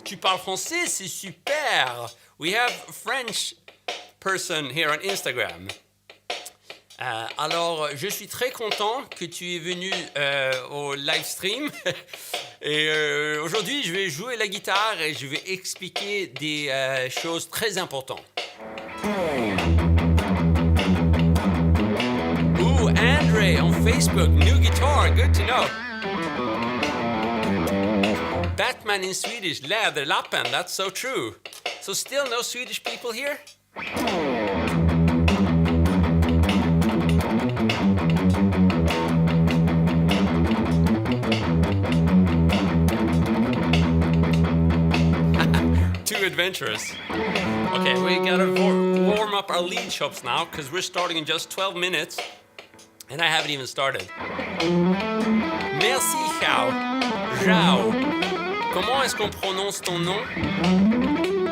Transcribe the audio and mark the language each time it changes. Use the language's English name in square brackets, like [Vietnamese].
[French] Tu parles français, c'est super! [English] We have a French person here on Instagram. [French] Alors, je suis très content que tu es venu au live stream. Et aujourd'hui, je vais jouer la guitare et je vais expliquer des choses très importantes. [English] Ooh, Andre on Facebook, new guitar, good to know. Batman in Swedish, Läderlappen, that's so true. So still no Swedish people here? Too adventurous. Okay, we gotta warm up our lead chops now, because we're starting in just 12 minutes, and I haven't even started. [French] Merci, Chao. Zhao. Comment est-ce qu'on prononce ton nom?